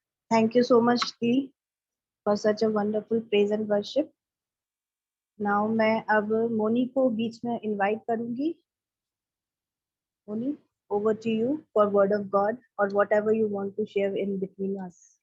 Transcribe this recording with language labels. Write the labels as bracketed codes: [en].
[en] Thank you so much, Dee, for such a wonderful praise and worship. [hi] Now मैं अब मोनी को बीच में invite करूंगी. [en] Moni, over to you for word of God or whatever you want to share in between us.